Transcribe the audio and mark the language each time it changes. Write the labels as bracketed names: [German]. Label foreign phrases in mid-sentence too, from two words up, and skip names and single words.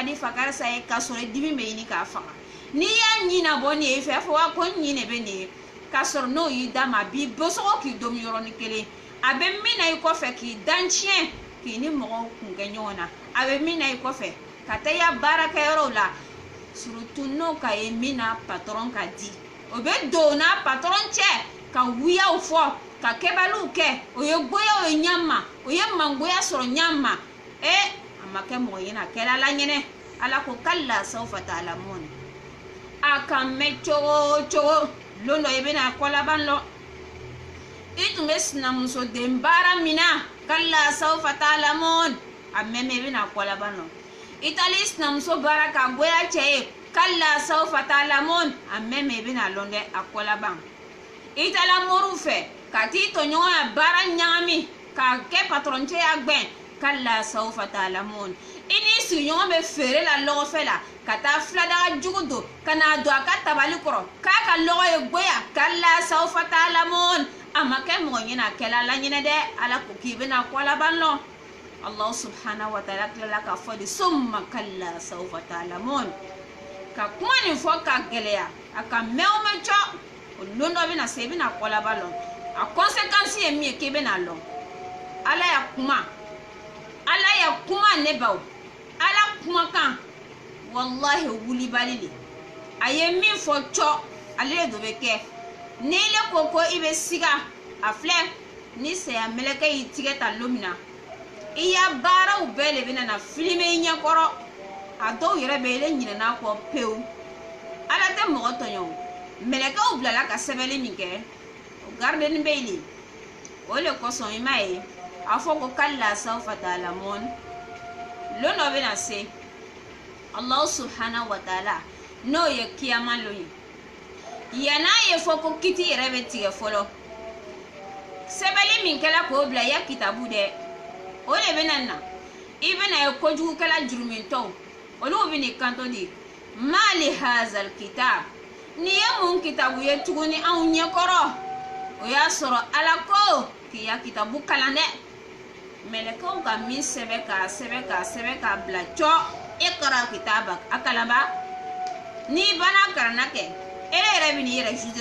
[Bambara] di fa karisa ye k'a sɔrɔ dimi bɛ ɲini k'a faga n'i y'a ɲina bɔ nin ye i fɛ i b'a fɔ wa ko n ɲin de bɛ nin ye k'a sɔrɔ n'o y'i d'a ma a b'i bosogo k'i domi yɔrɔnin kelen a bɛ min na i kɔfɛ k'i danciɲɛ k'i ni mɔgɔw kun kɛ ɲɔgɔn na a bɛ min na i kɔfɛ ka taa i ya baarakɛyɔrɔw la surtout n'o ka ye min na patɔrɔn ka di o bɛ don o n'a patɔrɔn cɛ ka wuyaw fɔ ka kɛbaliw kɛ o ye goya o ye ɲama o ye mangoya sɔrɔ ɲama a ma kɛ mɔgɔ ɲɛna a kɛra ala ɲɛnɛ ala ko [Arabic] كلا سوف تعلمون [Bambara] a ka mɛn cogo o cogo lon dɔ i bɛna kɔlaban lɔ i tun bɛ sinamusoden baara min na [Arabic] كلا سوف تعلمون [Bambara] a mɛn i bɛna kɔlaban lɔ i taali sinamuso baara ka goya cɛ ye [Arabic] كلا سوف تعلمون [Bambara] a mɛn i bɛna lɔn dɛ a kɔlaban i taala moriw fɛ ka t'i tɔɲɔgɔn ya baara ɲagami k'a kɛ patɔrɔncɛ ya gbɛn [Arabic] كلا سوف تعلمون [Bambara] i n'i sigiɲɔgɔn bɛ feere la lɔgɔfɛ la ka taa filadaga jugu don ka n'a don a ka tabali kɔrɔ k'a ka lɔgɔ ye goya [Arabic] كلا سوف تعلمون [Bambara] a ma kɛ mɔgɔ ɲɛna a kɛla ala ɲɛnɛ dɛ ala ko k'i bɛna kɔlaban lɔ [Arabic] الله سبحانه وتعالى [Bambara] tilala k'a fɔ de [Arabic] ثم كلا سوف تعلمون [Bambara] ka kuma nin fɔ ka gɛlɛya a ka mɛn o mɛn cɔ o lon dɔ bɛna se i bɛna kɔlaban lɔ a conséquence ye min ye k'i bɛna lɔ ala ya kuma ne baw ala kumakan wallahi wulibali le a ye min fɔ cɔ ale de bɛ kɛ ni le ko ko i bɛ siga a filɛ ni saya mɛlɛkɛ y'i tigɛ ta don min na i ya baaraw bɛɛ de bɛna na filime i ɲɛkɔrɔ a dɔw yɛrɛ bɛ ile ɲinɛna kɔ pewu ala tɛ mɔgɔ tɔɲɔ o mɛlɛkɛw bilala ka sɛbɛnni min kɛ o gardeni bɛ yen o le kosɔn i m'a ye a fɔ ko [Arabic] كلا سوف تعلمون [Bambara] lon dɔ bɛna se [Arabic] الله سبحانه وتعالى [Bambara] n'o ye kiyama lon ye yana ye fo ko kiti yɛrɛ bɛ tigɛ fɔlɔ sɛbɛnni min kɛla k'o bila ya kitabu dɛ o de bɛna na i bɛna ye kojugukɛla jurumintɔw olu bɛn'i kanto de [Arabic] مال هذا الكتاب [Bambara] ni ye mun kitabu ye tuguni anw ɲɛkɔrɔ o y'a sɔrɔ ala ko k'i ya kitabu kalan dɛ mɛlɛkɛw ka min sɛbɛ k'a bila cɔ [Arabic] اقرأ كتابك [Bambara] a kalanba n'i banna karanna kɛ e yɛrɛ bɛ n'i yɛrɛ juge